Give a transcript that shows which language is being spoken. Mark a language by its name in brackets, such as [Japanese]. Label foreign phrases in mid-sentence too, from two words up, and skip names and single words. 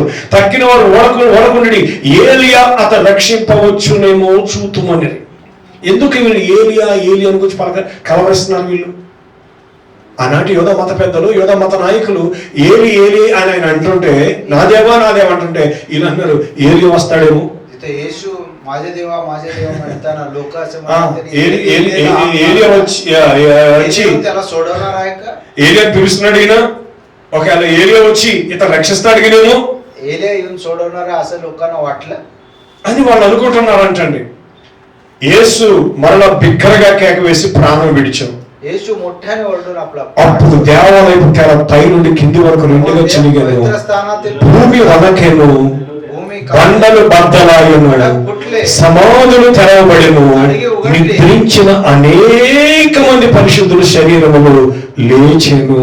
[Telugu] తక్కిన వారు ఓడకుండి ఏలియా అతను రక్షింపవచ్చునేమో చూతుమని. ఎందుకు వీళ్ళు ఏలియా ఏలియా అని గురించి కలవరిస్తున్నారు వీళ్ళు? ఆనాటి యోధ మత పెద్దలు యోధ మత నాయకులు ఏలి ఏలి అని ఆయన అంటుంటే నా దేవా అంటుంటే వీళ్ళు అన్నారు ఏలి వస్తాడేమో. [Marathi] येशू माझे देवा म्हणताना लोक असं [Telugu] ఏలియా వచ్చి [Marathi] त्याला सोडवणार आहे का? [Telugu] ఏలియా పిలుస్తున్నాడు ఈయన. ఒకవేళ ఏలియా వచ్చి ఇతను రక్షిస్తాడు నేను [Marathi] एलिया येऊन सोडवणार आहे असं लोकांना वाटलं [Telugu] అని వాళ్ళు అనుకుంటున్నారంటండి. యేసు మరలా బిగ్గరగా కేక వేసి ప్రాణం విడిచాం. [Marathi] येशू मोठ्याने ओरडून आपला [Telugu] అప్పుడు దేవాలయపు తెర పై నుండి కింది వరకు రెండుగా చినిగాను. భూమి వనకెను, బండలు బద్దలాయను, సమాధులు తెరవబడెను. నిద్రించిన అనేక మంది పరిశుద్ధుల శరీరములు లేచెను.